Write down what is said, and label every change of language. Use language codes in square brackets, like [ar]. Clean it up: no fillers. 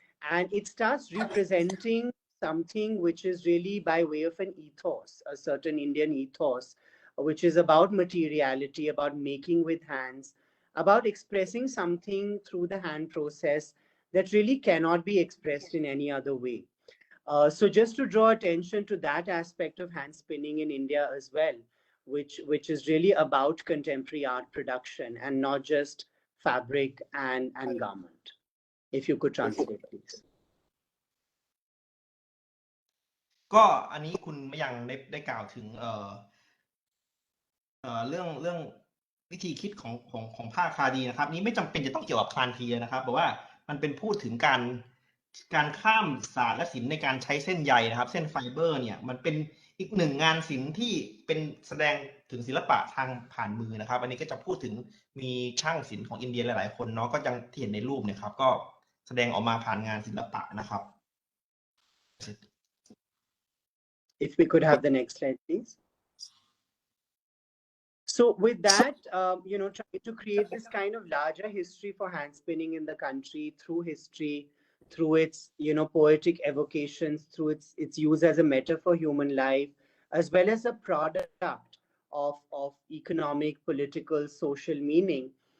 [en] And it starts representing something which is really by way of an ethos, a certain Indian ethos, which is about materiality, about making with hands, about expressing something through the hand process that really cannot be expressed in any other way. So just to draw attention to that aspect of hand spinning in India as well, which is really about contemporary art production and not just fabric and garment. If you could translate, please. [th] ก็อันนี้คุณมยังได้กล่าวถึงเรื่องวิธีคิดของผ้าคาดีนะครับนี้ไม่จำเป็นจะต้องเกี่ยวกับคลานเทียนะครับเพราะว่ามันเป็นพูดถึงการข้ามศาสตร์และศิลป์ในการใช้เส้นใยนะครับเส้นไฟเบอร์เนี่ยมันเป็นอีกหนึ่งงานศิลป์ที่เป็นแสดงถึงศิลปะทางผ่านมือนะครับอันนี้ก็จะพูดถึงมีช่างศิลป์ของอินเดียหลายๆคนเนาะก็ยังที่เห็นในรูปเนี่ยครับก็แสดงออกมาผ่านงานศิลปะนะครับ [en] If we could have the next slide, please. So with that, trying to create this kind of larger history for hand spinning in the country through history, through its, poetic evocations, through its use as a metaphor for human life, as well as a product of economic, political, social meaning.